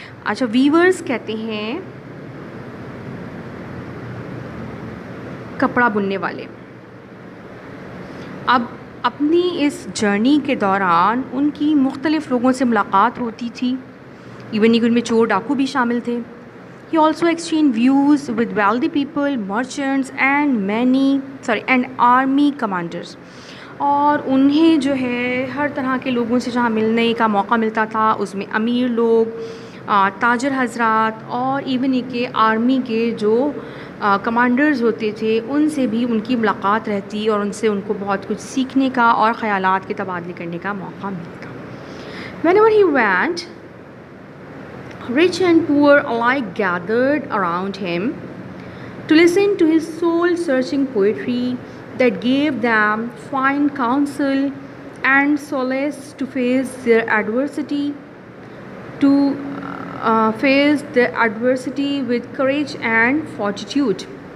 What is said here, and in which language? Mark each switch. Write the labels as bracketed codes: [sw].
[hi] अच्छा, वीवर्स कहते हैं कपड़ा बुनने वाले. अब अपनी इस जर्नी के दौरान उनकी मुख्तलिफ़ लोगों से मुलाकात होती थी, इवन उनमें चोर डाकू भी शामिल थे. [en] He also exchanged views with wealthy people, merchants and army commanders. [hi] और उन्हें जो है हर तरह के लोगों से जहाँ मिलने का मौका मिलता था, उसमें अमीर लोग, ताजर हजरात और इवन के आर्मी के जो कमांडर्स होते थे उनसे भी उनकी मुलाकात रहती और उनसे उनको बहुत कुछ सीखने का और ख़यालात के तबादले करने का मौका मिलता. [en] Whenever he went, Rich and poor alike gathered around him to listen to his soul-searching poetry that gave them fine counsel and solace to face their adversity, to face their adversity with courage and fortitude.